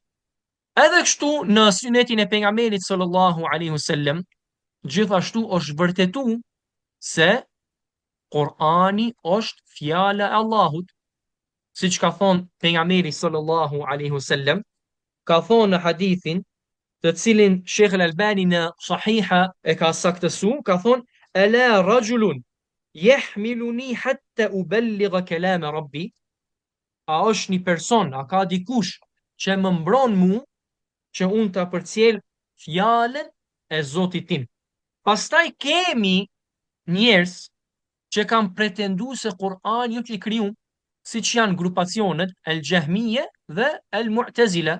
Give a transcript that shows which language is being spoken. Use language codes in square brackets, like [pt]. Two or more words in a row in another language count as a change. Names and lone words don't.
[sq] Edhe kështu në sunetin e pejgamberit [ar] صلى الله عليه وسلم, [sq] gjithashtu është vërtetu se Kur'ani është fjala e Allahut, siç ka thonë pejgamberi [ar] صلى الله عليه وسلم, [sq] ka thonë në hadithin të cilin Sheikh Al-Albani në Sahiha e ka saktësu, ka thonë: [ar] "ألا رجل يحملني حتى أبلغ كلام ربي." [sq] A është një person, a ka dikush që më mbron mu që unë të përcjell fjalën e Zotit tim. Pastaj kemi njerëz që kanë pretendu se Kur'ani është i krijuar, siç janë grupacionet El Jahmije dhe El Mu'tazila.